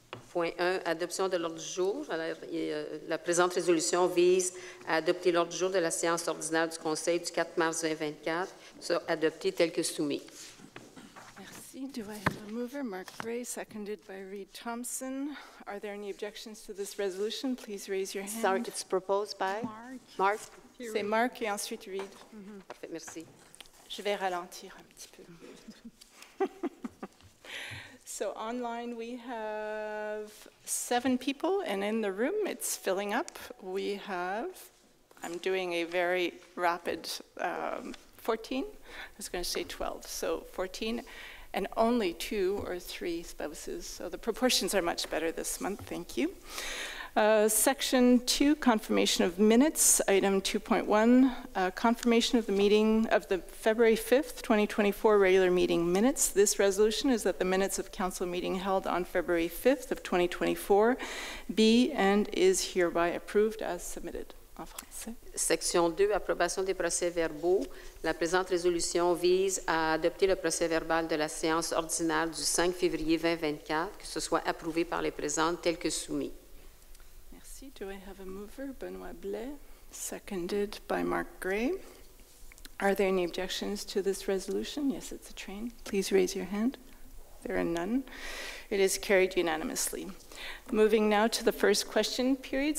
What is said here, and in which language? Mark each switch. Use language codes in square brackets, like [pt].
[fr] Point 1, adoption de l'ordre du jour. Alors, la présente résolution vise à adopter l'ordre du jour de la séance ordinaire du Conseil du 4 mars 2024, soit adopté tel que soumis. [en] Merci. Do I have a mover? Mark Gray, seconded by Reid Thompson. Are there any objections to this resolution? Please raise your hand. Sorry, it's proposed by Mark. [fr] C'est Marc et ensuite Reid. Parfait, merci. Je vais ralentir un petit peu. [en] So online we have 7 people, and in the room it's filling up. We have, I'm doing a very rapid 14, I was going to say 12, so 14, and only 2 or 3 spouses. So the proportions are much better this month, thank you. Section 2, confirmation of minutes, item 2.1, confirmation of the meeting of the February 5th, 2024 regular meeting minutes. This resolution is that the minutes of council meeting held on February 5th of 2024 be and is hereby approved as submitted. [fr] En français. Section 2, approbation des procès-verbaux. La présente résolution vise à adopter le procès-verbal de la séance ordinaire du 5 février 2024, que ce soit approuvé par les présentes tel que soumis. [en] Do I have a mover? Benoit Blais, seconded by Mark Gray. Are there any objections to this resolution? Yes, it's a train. Please raise your hand. There are none. It is carried unanimously. Moving now to the first question period.